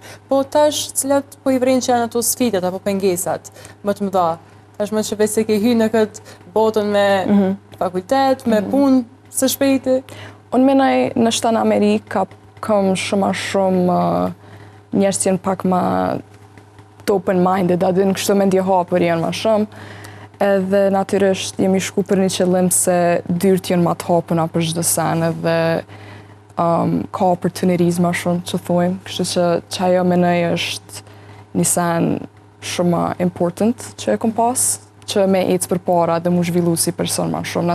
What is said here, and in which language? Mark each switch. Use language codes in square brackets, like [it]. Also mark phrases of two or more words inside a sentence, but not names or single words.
[sq] Po tash cilat po i vren që janë ato sfidat apo pengesat më të mëdha? Tashmë që vetë se ke hyrë në këtë botën me fakultet, me punë së shpejti. Unë menaj në shtanë Amerikë kam shumë njerëz që janë pak ma open-minded, a din kështu mendje hapur janë ma shumë. Edhe natyrisht jemi shku për një qëllim se dyrt janë ma të hapuna për çdo sen edhe ka opportunities ma shumë që thojmë. Kështu që ajo menoj është një sen shumë ma important që e kom pas, që me ecë për para dhe mu zhvillu si person ma shumë.